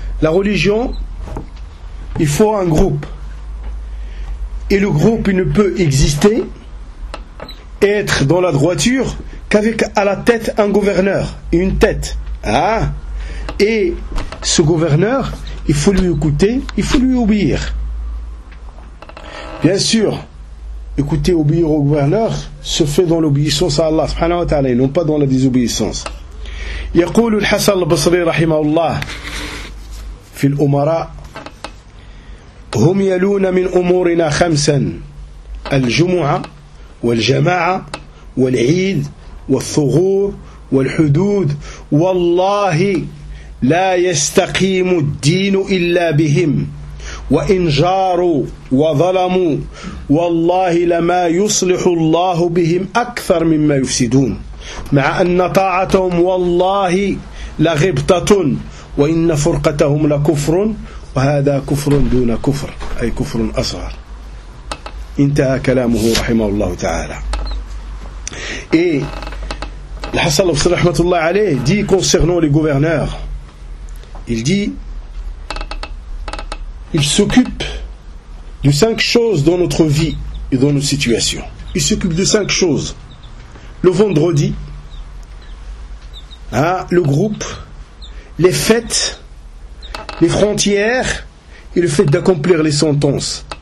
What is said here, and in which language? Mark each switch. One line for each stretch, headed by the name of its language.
French: La religion, il faut un groupe. Et le groupe, il ne peut exister, être dans la droiture, qu'avec à la tête un gouverneur, une tête. Hein? Et ce gouverneur, il faut lui écouter, il faut lui obéir. Bien sûr, écouter, obéir au gouverneur, se fait dans l'obéissance à Allah, subhanahu wa ta'ala, non pas dans la désobéissance.
Arabic: يقول الحسن البصري رحمه الله في الأمراء هم يلون من أمورنا خمسا الجمعة والجماعة والعيد والثغور والحدود والله لا يستقيم الدين إلا بهم، وإن جاروا وظلموا والله لما يصلح الله بهم أكثر مما يفسدون، مع أن طاعتهم والله لغبطة، وإن فرقتهم لكفر، وهذا كفر دون كفر، أي كفر أصغر. انتهى كلامه رحمه الله تعالى. إيه الحصل بصر رحمة الله عليه دي
French: concernant les gouverneurs. Il dit, il s'occupe de cinq choses dans notre vie et dans nos situations. Il s'occupe de cinq choses. Le vendredi, hein, le groupe, les fêtes, les frontières et le fait d'accomplir les sentences.